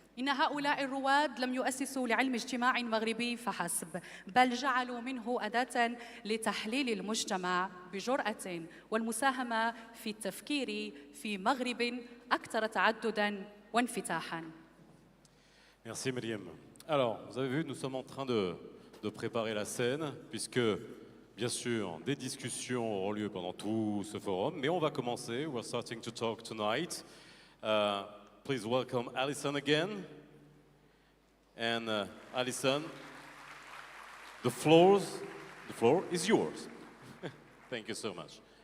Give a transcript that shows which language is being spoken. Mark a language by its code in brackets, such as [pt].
[ar] إن هؤلاء الرواد لم يؤسسوا لعلم اجتماع مغربي فحسب، بل جعلوا منه أداة لتحليل المجتمع بجرأة والمساهمة في التفكير في مغرب أكثر تعدداً وانفتاحاً. [fr] Merci Myriam. Alors, vous avez vu, nous sommes en train de préparer la scène, puisque, bien sûr, des discussions auront lieu pendant tout ce forum, mais on va commencer. [en] We're starting to talk tonight. Please welcome Alison again. And Alison, the floor is yours. Thank you so much.